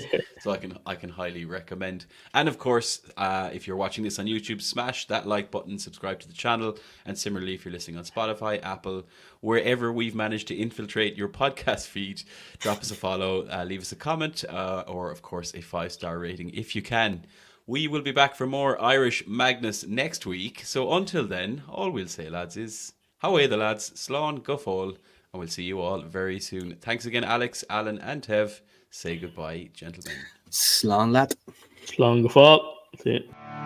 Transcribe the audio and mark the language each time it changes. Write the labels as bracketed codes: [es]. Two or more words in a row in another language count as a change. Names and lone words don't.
[en] So I can highly recommend. And of course, if you're watching this on YouTube, smash that like button, subscribe to the channel, and similarly, if you're listening on Spotify, Apple, wherever we've managed to infiltrate your podcast feed, drop us a follow, leave us a comment, or of course a 5-star rating if you can. We will be back for more Irish Magnus next week. So until then, all we'll say, lads, is how are the lads? [ga] Slán go fóill, [en] and we'll see you all very soon. Thanks again, Alex, Alan, and Tev. Say goodbye, gentlemen. [ga] Slán lad. Slán go fóill. [en] See you.